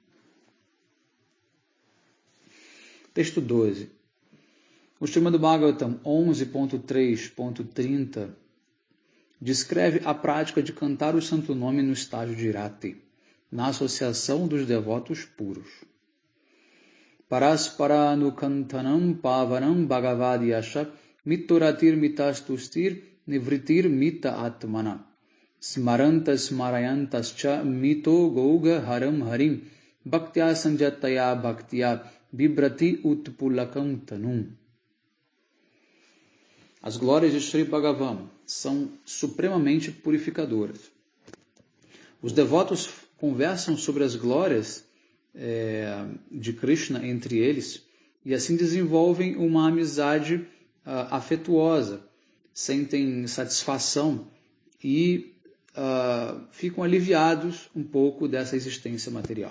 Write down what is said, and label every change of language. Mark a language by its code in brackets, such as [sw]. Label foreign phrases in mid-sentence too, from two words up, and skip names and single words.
[pt] Texto 12. O Srimad Bhagavatam 11.3.30 descreve a prática de cantar o santo nome no estágio de Rati, na associação dos devotos puros. [sa] Parasparanu-kantanam pavanam bhagavadyasha mittoratir mitastustir nivritir mita atmana smarantas marayantascha mito gouga haram harim bhaktya sanjataya bhaktya bibrati utpulakam tanum. [pt] As glórias de Sri Bhagavan são supremamente purificadoras. Os devotos conversam sobre as glórias de Krishna entre eles e assim desenvolvem uma amizade afetuosa, sentem satisfação e ficam aliviados um pouco dessa existência material.